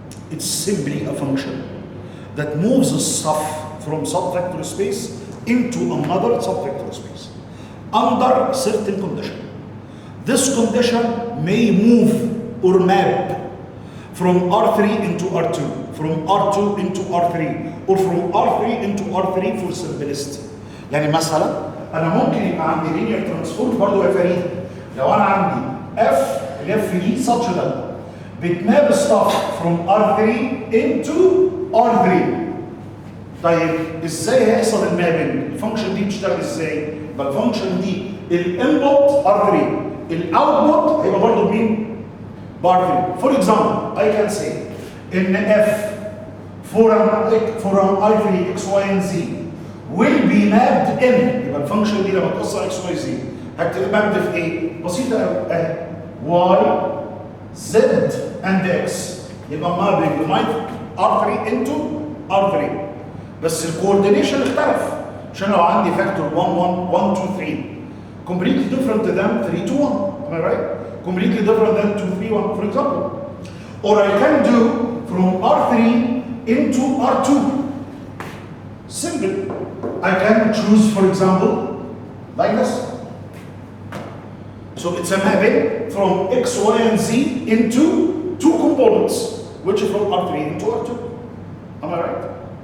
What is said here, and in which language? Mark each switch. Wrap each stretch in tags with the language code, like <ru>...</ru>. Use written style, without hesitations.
<en>It's simply a function that moves the stuff from subvector space into another subvector space under certain condition. This condition may move or map from R3 into R2, from R2 into R3, or from R3 into R3 for simplicity.</en> <ar>يعني مثلا انا ممكن يبقى عندي linear transform برضه يا فريد لو انا عندي f لف دي such that بتماب stuff from R3 into R3. طيب ازاي هيحصل المابنج؟ الفانكشن دي بتشتغل ازاي؟ يبقى الفانكشن دي الانبوت R3 الاوتبوت هيبقى برضه بمين؟ R3.</ar> <en>For example, I can say</en> <ar>ان</ar> <en>f for an I3 x y and z will be mapped in.</en> <ar>يبقى الفانكشن دي لما توصل x y z هتبقى مابد في ايه؟ بسيطه قوي اهي y z and x يبقى</ar> <en>mapping my R3 into R3.</en> <ar>بس الكوردينيشن اختلف عشان لو عندي فاكتور 1 1 1 2 3</ar> <en>completely different than 3 to 1. Am I right? Completely different than 2 3 1 for example. Or I can do from R3 into R2. Simple. I can choose, for example, like this. So it's a mapping from x, y, and z into 2 components, which is from R3 into R2. Am I right?</en>